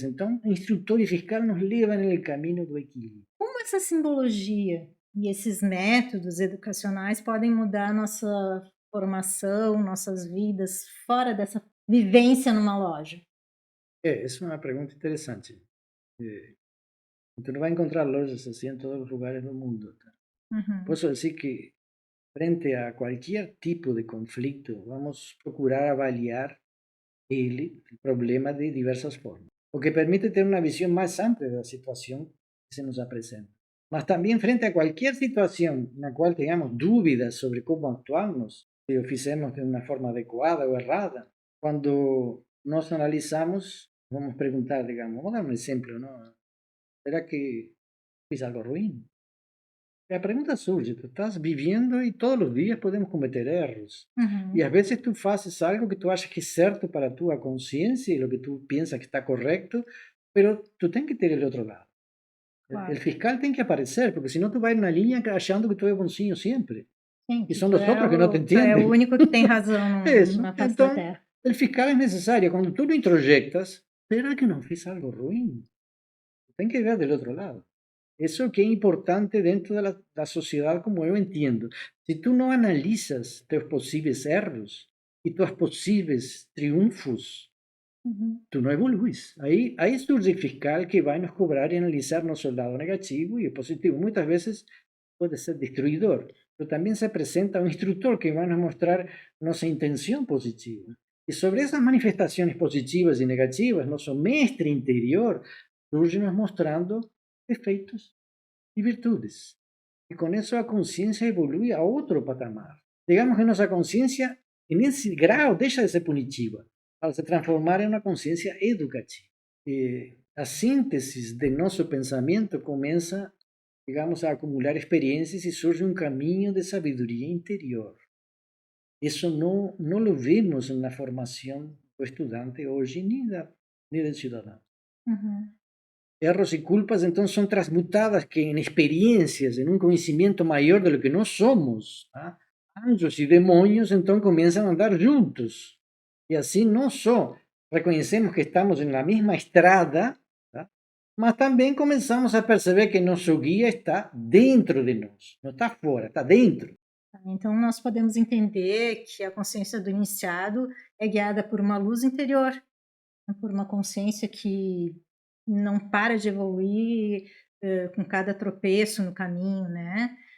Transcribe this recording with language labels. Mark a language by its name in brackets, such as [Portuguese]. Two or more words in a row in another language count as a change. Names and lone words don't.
[Portuguese] Então, instrutor e fiscal nos levam no caminho do equilíbrio. Como essa simbologia e esses métodos educacionais podem mudar nossa formação, nossas vidas fora dessa vivência numa loja? Essa é uma pergunta interessante. [Spanish] Eh, Tú no vas a encontrar lojas así en todos los lugares del mundo. Uhum. Puedo decir que frente a cualquier tipo de conflicto, vamos a procurar avaliar el problema de diversas formas, o que permite tener una visión más amplia de la situación que se nos presenta. Mas también frente a cualquier situación en la cual tengamos dudas sobre cómo actuarnos, si lo hicimos de una forma adecuada o errada, cuando nos analizamos, vamos a preguntar, digamos, vamos a dar un ejemplo, ¿no? [Portuguese] ¿Será que fiz algo ruim? A pergunta surge, tu estás vivendo e todos os dias podemos cometer erros. E Uhum. às vezes tu fazes algo que tu achas que é certo para a tua consciência e o que tu pensas que está correto, mas tu tem que ter o outro lado. O Claro. fiscal tem que aparecer, porque senão tu vai na linha achando que tu é bonzinho sempre. Sim, E que são os outros que não te tu é o entendem. único que tem razão Isso. na face da Então, terra. o fiscal é necessário. Quando tu [Spanish] lo introjectas, [Portuguese] será que não fiz algo ruim? Tem que ver do outro lado. [Spanish] Eso que es importante dentro de la sociedad como yo entiendo. Si tú no analizas tus posibles erros y tus posibles triunfos, Uhum. tú no evoluís. Ahí surge el fiscal que va a nos cobrar y analizar nuestro lado negativo y el positivo. Muchas veces puede ser destruidor. pero también se presenta un instructor que va a nos mostrar nuestra intención positiva. Y sobre esas manifestaciones positivas y negativas, nuestro mestre interior surge nos mostrando defeitos y virtudes. Y con eso la conciencia evolúe a otro patamar. Digamos que nuestra conciencia, en ese grado, deja de ser punitiva para se transformar en una conciencia educativa. La síntesis de nuestro pensamiento comienza, digamos, a acumular experiencias y surge un camino de sabiduría interior. Eso no lo vemos en la formación [Portuguese] do estudante hoje, [Spanish] ni del ciudadano. Uhum. Erros y culpas entonces son transmutadas que en experiencias, en un conocimiento mayor de lo que no somos. ¿Ah? Anjos y demonios entonces comienzan a andar juntos. Y así no solo reconocemos que estamos en la misma estrada, ¿tá? Mas también comenzamos a perceber que nuestro guía está [Portuguese] dentro de nós, não está fora, está dentro. Então, nós podemos entender que a consciência do iniciado é guiada por uma luz interior, por uma consciência que não para de evoluir com cada tropeço no caminho, né?